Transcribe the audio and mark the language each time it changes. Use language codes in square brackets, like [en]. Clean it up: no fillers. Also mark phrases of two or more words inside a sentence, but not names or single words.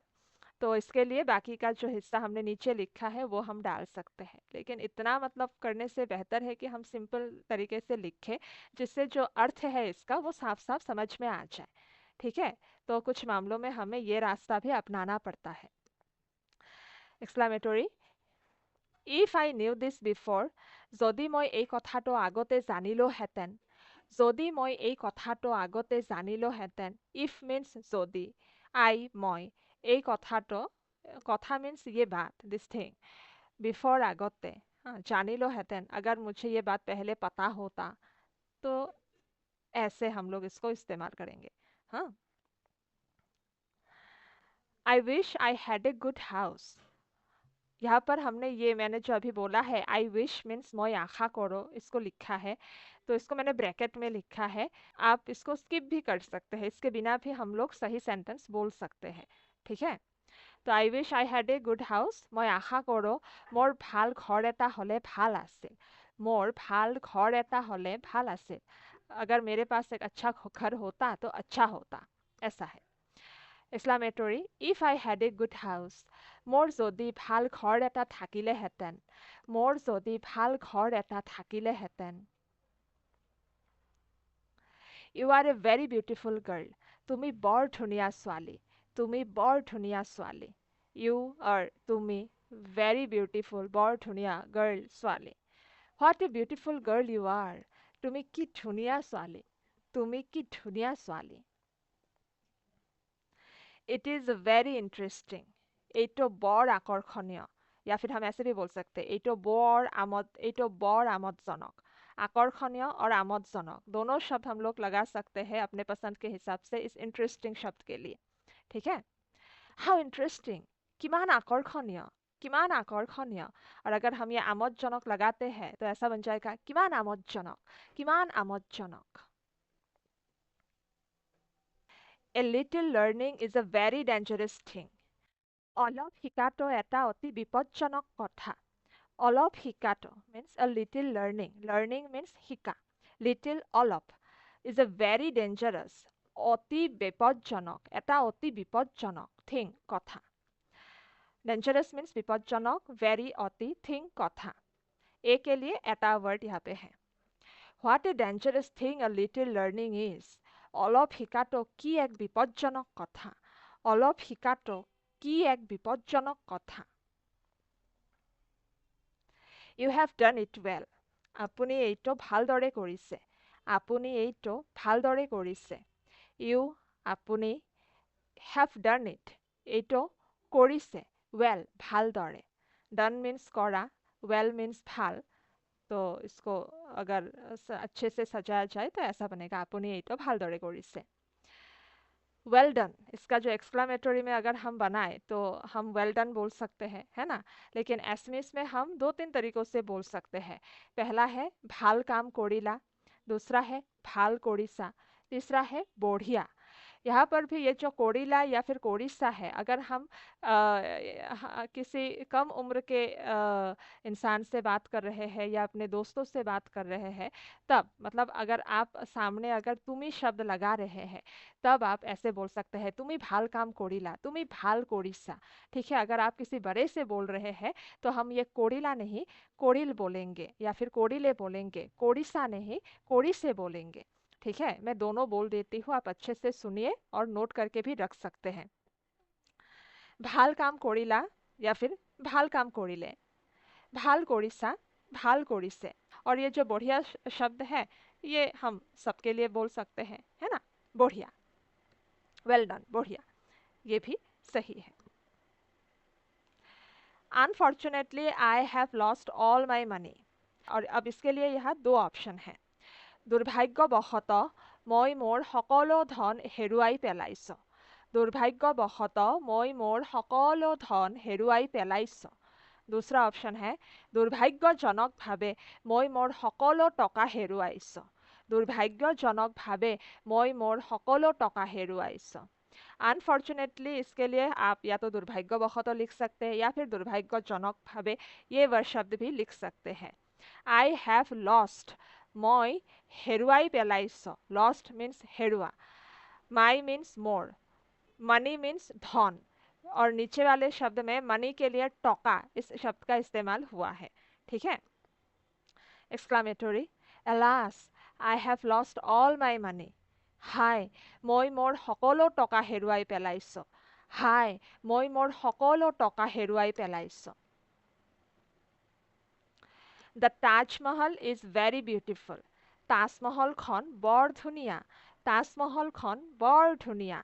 [hi] तो इसके लिए बाकी का जो हिस्सा हमने नीचे लिखा है वो हम डाल सकते हैं। लेकिन इतना मतलब करने से बेहतर है कि हम सिंपल तरीके से लिखें, जिससे जो अर्थ है इसका वो साफ साफ समझ में आ जाए। ठीक है, तो कुछ मामलों में हमें ये रास्ता भी अपनाना पड़ता है। एक्सक्लामेटरी, [en] if I knew this before. [as] যদি মই এই কথাটো আগতে জানিলোহেঁতেন। যদি মই এই কথাটো আগতে জানিলোহেঁতেন। [en] if means যদি, আই মই, [as] এই কথাটো, কথা [en] मीन्स [hi] ये बात, [en] this thing. [hi] बिफोर আগতে, हाँ, জানিলোহেঁতেন, अगर मुझे ये बात पहले पता होता, तो ऐसे हम लोग इसको इस्तेमाल करेंगे। [en] हाँ, I wish I had a good house. [hi] यहाँ पर हमने ये मैंने जो अभी बोला है [en] I wish means [hi] मैं आशा करो, इसको लिखा है, तो इसको मैंने ब्रैकेट में लिखा है। आप इसको स्किप भी कर सकते हैं, इसके बिना भी हम लोग सही सेंटेंस बोल सकते हैं। ठीक है, तो [en] I wish I had a good house. [hi] मैं आशा करो [as] মোৰ ভাল ঘৰ এটা হ'লে ভাল আছিল। मोर ভাল ঘৰ এটা হ'লে ভাল আছিল। [hi] अगर मेरे पास एक अच्छा घर होता तो अच्छा होता, ऐसा है। [en] एक्सक्लामेटरी, if I had a good house. [as] मोर যদি ভাল ঘৰ এটা থাকিলেহেঁতেন। मोर যদি ভাল ঘৰ এটা থাকিলেহেঁতেন। [en] You are a very beautiful girl. [as] তুমি বৰ ধুনীয়া ছোৱালী। তুমি বৰ ধুনীয়া ছোৱালী। [en] You are, তুমি, very beautiful, [as] বৰ ধুনীয়া, girl, ছোৱালী। [en] What a beautiful girl you are. [as] তুমি কি ধুনীয়া ছোৱালী। তুমি কি ধুনীয়া ছোৱালী। [en] It is very interesting. [as] এইটো বৰ আকৰ্ষণীয়, [hi] या फिर हम ऐसे भी बोल सकते हैं [as] এইটো বৰ আমোদজনক। [hi] आकर्षणीय और आमोदजनक दोनों शब्द हम लोग लगा सकते हैं अपने पसंद के हिसाब से इस इंटरेस्टिंग शब्द के लिए। ठीक है, [en] how interesting, [as] কিমান আকৰ্ষণীয়, কিমান আকৰ্ষণীয়। [hi] और अगर हम ये आमोदजनक लगाते हैं तो ऐसा बन जाएगा [as] কিমান আমোদজনক, কিমান আমোদজনক। [en] A little learning is a very dangerous thing. [as] অলপ শিকাটো এটা অতি বিপজ্জনক কথা। অলপ শিকাটো [en] means a little learning. Learning means শিকা. Little অলপ is a very dangerous. [as] অতি বিপজ্জনক, এটা অতি বিপজ্জনক thing কথা। [en] Dangerous means विपज्जनक, very अति, thing कथा। [hi] ए के लिए एटा वर्ड यहाँ पे है। [en] What a dangerous thing a little learning is. [as] অলপ শিকাটো কি এক বিপজ্জনক কথা। অলপ শিকাটো কি এক বিপজ্জনক কথা। [en] You have done it well. [as] আপুনি এইটো ভালদৰে কৰিছে। আপুনি এইটো ভালদৰে কৰিছে। [en] You, আপুনি, have done it. [as] এইটো কৰিছে। Well, ভালদৰে। [en] Done means [hi] करा, [en] well means [hi] ভাল। तो इसको अगर अच्छे से सजाया जाए तो ऐसा बनेगा [as] আপুনি এইটো ভালদৰে কৰিছে। [en] well done, [hi] इसका जो एक्सक्लामेटरी में अगर हम बनाए तो हम [en] well done [hi] बोल सकते हैं, है ना। लेकिन एसएमएस में हम 2-3 तरीकों से बोल सकते हैं। [as] पहला है ভাল কাম কৰিলা, दूसरा है ভাল কৰিছা, [hi] तीसरा है बढ़िया। यहाँ पर भी ये जो कोड़ीला या फिर कोड़िसा है, अगर हम किसी कम उम्र के इंसान से बात कर रहे हैं या अपने दोस्तों से बात कर रहे हैं, तब मतलब अगर आप सामने अगर तुमी शब्द लगा रहे हैं तब आप ऐसे बोल सकते हैं [as] তুমি ভাল কাম কৰিলা, তুমি ভাল কৰিছা। [hi] ठीक है, अगर आप किसी बड़े से बोल रहे हैं तो हम ये कोड़ीला नहीं कोड़िल बोलेंगे या फिर कोड़िले बोलेंगे, कोड़िसा नहीं कोड़ी से बोलेंगे। ठीक है, मैं दोनों बोल देती हूँ, आप अच्छे से सुनिए और नोट करके भी रख सकते हैं। [as] ভাল কাম কৰিলা [hi] या फिर [as] ভাল কাম কৰিলে, ভাল কৰিছা, ভাল কৰিছে। [hi] और ये जो बढ़िया शब्द है ये हम सबके लिए बोल सकते हैं, है ना। बढ़िया, [en] well done, [hi] बढ़िया, ये भी सही है। [en] unfortunately I have lost all my money. [hi] और अब इसके लिए यहाँ 2 ऑप्शन है। [as] दुर्भाग्यवशतः মই মোৰ সকলো ধন হেৰুৱাই পেলাইছো। दुर्भाग्यवशतः মই মোৰ সকলো ধন হেৰুৱাই পেলাইছো। [hi] दूसरा ऑप्शन है [as] दुर्भाग्यजनकভাৱে মই মোৰ সকলো টকা হেৰুৱাইছো। दुर्भाग्यजनकভাৱে মই মোৰ সকলো টকা হেৰুৱাইছো। [hi] अनफॉर्चुनेटली इसके लिए आप या तो दुर्भाग्यवशतः लिख सकते हैं या फिर दुर्भाग्यजनकभाৱে ये वर्ड शब्द भी लिख सकते हैं। [en] I have lost, [as] মই হেৰুৱাই পেলাইছো। [en] lost means हेरुआ, my means मोर, money means धन। [hi] और नीचे वाले शब्द में मनी के लिए टोका इस शब्द का इस्तेमाल हुआ है। ठीक है, [en] एक्सक्लामेटरी, alas I have lost all my money. [as] हाय, মই মোৰ সকলো টকা হেৰুৱাই পেলাইছো। হাই, মই মোৰ সকলো টকা হেৰুৱাই পেলাইছো। [en] The Taj Mahal is very beautiful. [as] তাজমহলখন বৰ ধুনীয়া। তাজমহলখন বৰ ধুনীয়া।